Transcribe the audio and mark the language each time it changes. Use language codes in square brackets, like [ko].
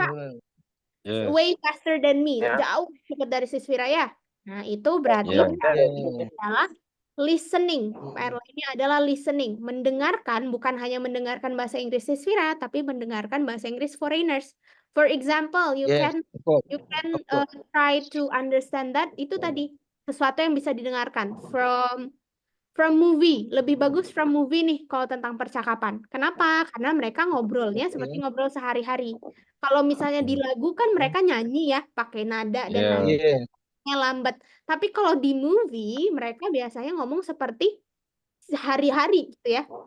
[en] fast, Yes. way faster than me. [id] Jauh cepat dari Sis Fira ya. Nah, itu berarti [en] Yeah. [id] adalah listening. PR lainnya adalah listening. Mendengarkan, bukan hanya mendengarkan bahasa Inggris Sis Fira, tapi mendengarkan bahasa Inggris foreigners. [en] For example, you Yes, can try to understand that. [id] Itu tadi sesuatu yang bisa didengarkan [en] from movie. [id] Lebih bagus [en] from movie [id] nih kalau tentang percakapan. Kenapa? Karena mereka ngobrolnya seperti ngobrol sehari-hari. Kalau misalnya di lagu kan mereka nyanyi ya, pakai nada dan [en] Yeah. [id] lain-lain. Lambat. Tapi kalau di movie mereka biasanya ngomong seperti sehari-hari gitu ya.